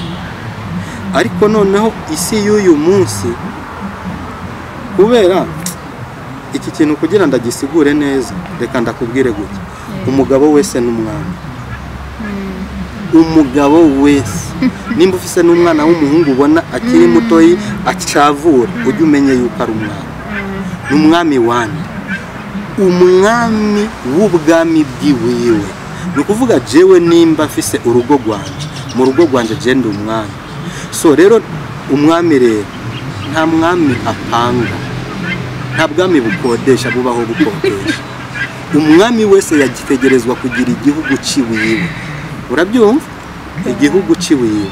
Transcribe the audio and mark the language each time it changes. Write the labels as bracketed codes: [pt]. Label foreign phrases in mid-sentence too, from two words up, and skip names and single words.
[rn] Ariko noneho isi y'uyu munsi, kubera iki kintu kugira ndagisigure neza, reka ndakubwire gutya, umugabo wese n'umwana, umugabo wese nimba ufise n'umwana w'umuhungu ubona akiri mutoyi acavura, ujye umenye yuko ari umwana, n'umwami wandi, umwami w'ubwami bwiwiwe. Ni ukuvuga jewe nimba mfise urugo rwanje, mu rugo rwanje je ndi umwami. So rero umwami rero nta mwami apanga, nta bwami bukodesha bubaho bukodesha. Umwami wese yagitegerezwa kugira igihugu ciwiwe, urabyumva? Igihugu ciwiwe.